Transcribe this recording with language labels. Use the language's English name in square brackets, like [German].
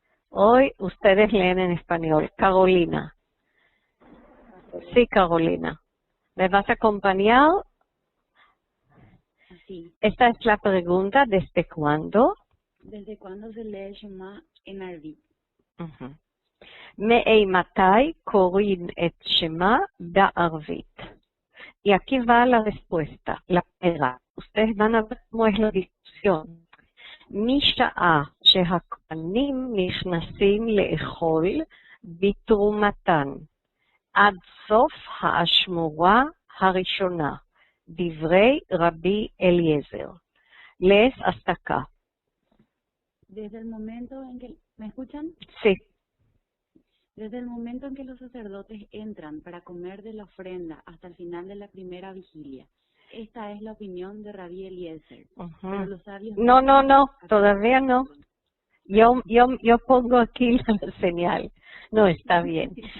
[Spanish] Hoy ustedes leen en español. Carolina. Sí, Carolina. ¿Me vas a acompañar? Sí. Esta es la pregunta, ¿desde cuándo? ¿Desde cuándo se lee Shema en Arvit? [Hebrew] מאימתי קוראים את שמע בערבית? [Spanish] Y aquí va la respuesta, la primera. Ustedes van a ver cómo es la discusión. [Hebrew] משעה שהכהנים נכנסים לאכול בתרומתן עד סוף האשמורה הראשונה, דברי רבי אליעזר. [Spanish] lees hasta acá. Desde el momento en que... ¿Me escuchan? Sí. Desde el momento en que los sacerdotes entran para comer de la ofrenda hasta el final de la primera vigilia. Esta es la opinión de Rabí Eliezer. Pero los sabios No, todavía no. Yo pongo aquí la señal. No, está bien.